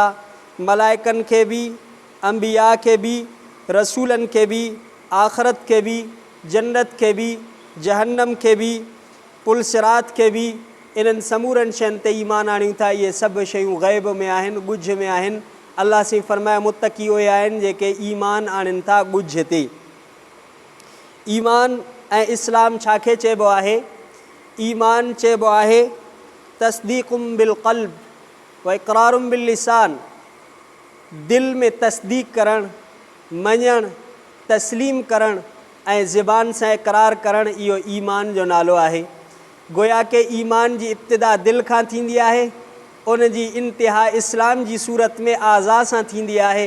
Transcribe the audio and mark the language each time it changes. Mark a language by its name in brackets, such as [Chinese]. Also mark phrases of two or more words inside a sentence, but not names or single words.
[Sindhi] मलाइकनि खे बि, अंबिया खे बि, रसूलनि खे बि, आख़िरत खे बि, जन्नत खे बि, जहन्नम खे बि, पुल सिरात खे बि, इन्हनि समूरनि शयुनि ते ईमान आणियूं था। इहे सभु शयूं ग़ैब में आहिनि, ॻुझ में आहिनि। अल्लाह से फ़रमाया मुत्तक़ी उहे आहिनि जेके ईमान आणनि था ॻुझ ते। ईमान ऐं इस्लाम छा खे चइबो आहे? ईमान चइबो आहे [Arabic] تصديق بالقلب وإقرار باللسان, [Sindhi] दिलि में तस्दीक़ करणु, मञणु, तस्लीम करणु ऐं ज़बान सां इक़रार करणु, इहो ईमान जो नालो आहे। गोया के ईमान जी इब्तिदा दिलि खां थींदी आहे, उन जी इंतिहा इस्लाम जी सूरत में आज़ा सां थींदी आहे।